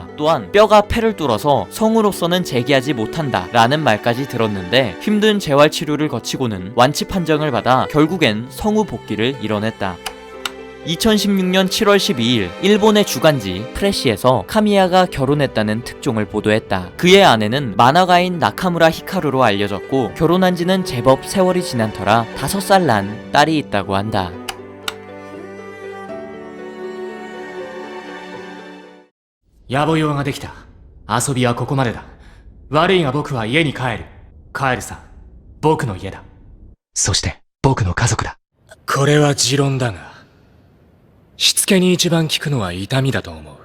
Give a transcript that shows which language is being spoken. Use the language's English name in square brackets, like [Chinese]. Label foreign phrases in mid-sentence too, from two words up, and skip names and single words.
[Korean] 또한 뼈가 폐를 뚫어서 성우로서는 재기하지 못한다 라는 말까지 들었는데 힘든 재활치료를 거치고는 완치 판정을 받아 결국엔 성우 복귀를 이뤄냈다. 2016년 7월 12일 일본의 주간지 프레시에서 카미야가 결혼했다는 특종을 보도했다. 그의 아내는 만화가인 나카무라 히카루로 알려졌고 결혼한 지는 제법 세월이 지난 터라 5살 난 딸이 있다고 한다. [Japanese] 野暮用ができた。遊びはここまでだ。悪いが僕は家に帰る。帰るさ。僕の家だ。そして僕の家族だ。これは持論だが、しつけに一番効くのは痛みだと思う。